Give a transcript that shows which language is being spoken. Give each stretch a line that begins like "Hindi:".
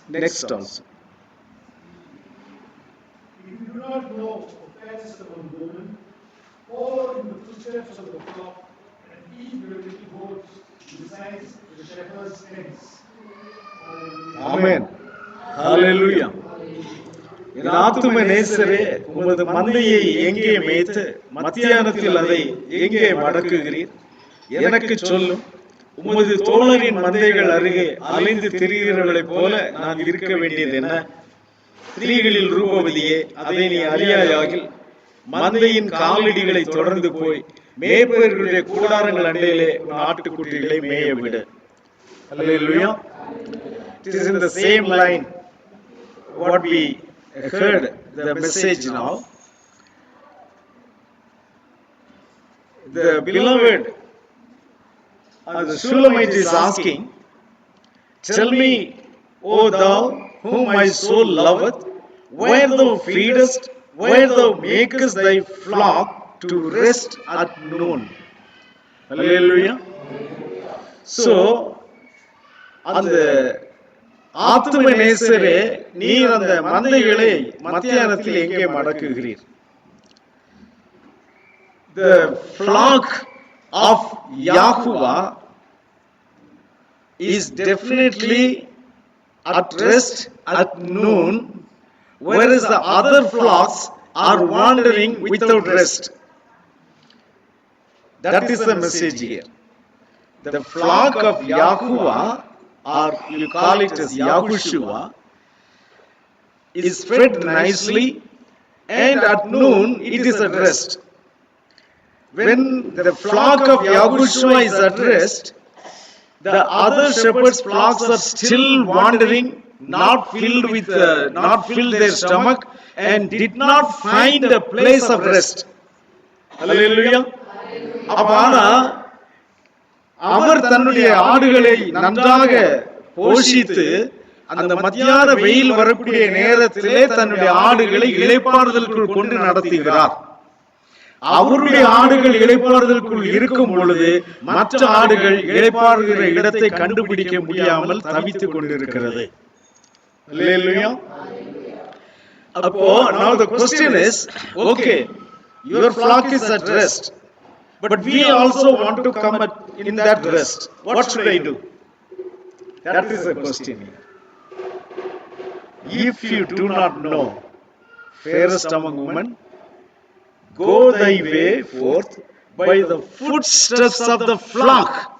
English: Next also. If you do not know of fairness among women, follow in the footsteps of the flock and feed your little goats besides the shepherd's tents. Amen. Hallelujah.
Tamil: என் ஆத்தும நேசரே, உமது மந்தையை எங்கே மேய்த்து மத்தியானத்தில் அதை எங்கே மடக்குகிறீர்? எனக்கு சொல்லும். உமது தோழரின் மந்தைகள் அருகே அலைந்து திரிகிறவர்களைப் போல நான் இருக்க வேண்டியது என்ன? ஸ்திரீகளில் ரூபவதியே, அதை நீ அறியாயாகில் மந்தையின் காலடிகளை தொடர்ந்து போய் மேய்ப்பர்களுடைய கூடாரங்கள் அண்டையிலே உன் ஆட்டுக்குட்டிகளை மேய விடு.
English: Hallelujah. It is in the same line what we heard the message now. the beloved, the Shulamite is asking, tell me, O thou whom my soul loveth, where thou feedest, where thou makest thy flock to rest at noon. Hallelujah.
Tamil: So, அந்த ஆத்தும நேசரே, நீர் அந்த மந்தைகளை மத்தியானத்தில் எங்கே மடக்குகிறீர்?
English: The flock of Yahuwah is definitely at rest at noon, whereas the other flocks are wandering without rest. That is the message here. The flock of Yahuwah, or you call it as Yahushua, is fed nicely, and at noon it is at rest. When the flock of Yahushua is at rest, the other shepherds' flocks are still wandering, not filled their stomach, and did not find a place of rest. Hallelujah.
Tamil: அப்பனா அவர் தன்னுடைய ஆடுகளை நன்றாக போஷித்து அந்த மத்தியான வெயில் வரக்கூடிய நேரத்திலே தன்னுடைய ஆடுகளை இளைப்பாறுதலுக்குள் கொண்டு நடத்துகிறார். அவருடைய ஆடுகள் இளைப்பாறுதலுக்குள் இருக்கும் பொழுது மற்ற ஆடுகள் இளைப்பாறுகிற இடத்தை கண்டுபிடிக்க முடியாமல் தவித்துக் கொண்டிருக்கிறது.
English: Hallelujah. அப்போ now the question is, okay, your flock is at rest, but we also want to come in that rest. What should I do? That is the question here. If you do not know, fairest among women, go thy way forth by the footsteps of the flock.